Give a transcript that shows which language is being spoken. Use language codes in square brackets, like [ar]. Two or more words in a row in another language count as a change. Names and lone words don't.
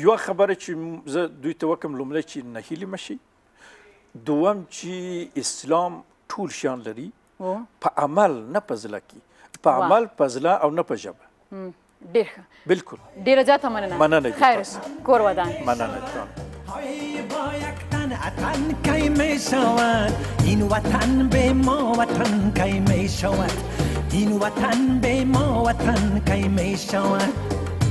[ps] یوه خبره چې زه دوی ته وکړم، لومړی چې نهیلې مه شي، دوم چې اسلام ټول شیان لري، په عمل نه په زړه کې، په عمل په زړه او نه په ژبه. ډېر ښه. بالکل. ډېره زیاته مننه. مننه. خیر، کور ودان. مننه. [fa] وطن کی می شود این وطن به ما وطن کی می شود این وطن به ما وطن کی می شود